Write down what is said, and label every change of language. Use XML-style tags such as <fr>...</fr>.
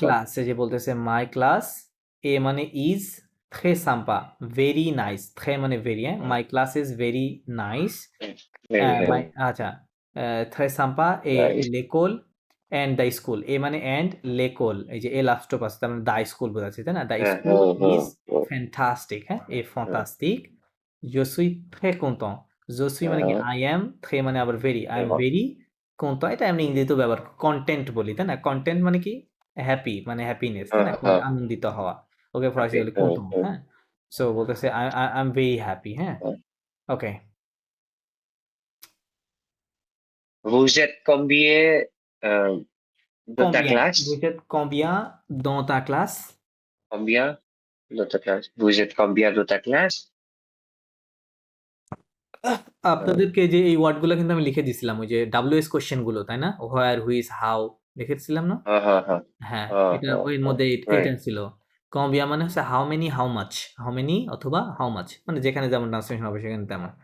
<en>class</en> <bn>এই যে বলতেছে</bn> <en>my class এ মানে is</en> <fr>très sympa</fr> <en>very nice très মানে very হ্যাঁ my class is very nice Very</en> <fr>আচ্ছা très sympa et</fr> <en>nice.</en> <bn>l'école and</bn> <en>the school</en> <bn>এ মানে and l'école এই যে এ লাস্ট স্টপ আছে তার মানে দা স্কুল বোঝাচ্ছে তাই না</bn> <en>the school is fantastic</en> <bn>হ্যাঁ এ fantastic</bn> <fr>je suis très content</fr> <bn>je suis মানে কি I am très মানে আবার very</bn> <en>I am very content</en> <bn>এটা আমরা ইংরেজিতেও ব্যবহার কন্টেন্ট বলি তাই না কন্টেন্ট মানে কি হ্যাপি মানে হ্যাপিনেস তাই না আনন্দিত হওয়া ওকে ফরাসি বলে content হ্যাঁ সো বলতেছে</bn> <en>I am very happy</en> <bn>হ্যাঁ ওকে</bn> <fr>Vous êtes combien de ta Combien? classe? Vous êtes combien dans ta classe? Combien de ta classe? Vous êtes combien de ta classe?</fr> <bn>আপনাদেরকে যে এই ওয়ার্ডগুলো কিন্তু আমি লিখে দিছিলাম ওই যে WS কোশ্চেন গুলো তাই না হোয়ার হুইজ হাউ লিখেছিলাম না Uh-huh. হ্যাঁ এটা Uh-huh. ওই মধ্যে</bn> <en>Right.</en> <bn>এটা ছিল কম্বিয়া মানে হচ্ছে</bn> <en>how many how much</en> <bn>how many অথবা হাউ মাচ মানে যেখানে যেমন ট্রান্সলেশন হবে সেখানে তেমন</bn>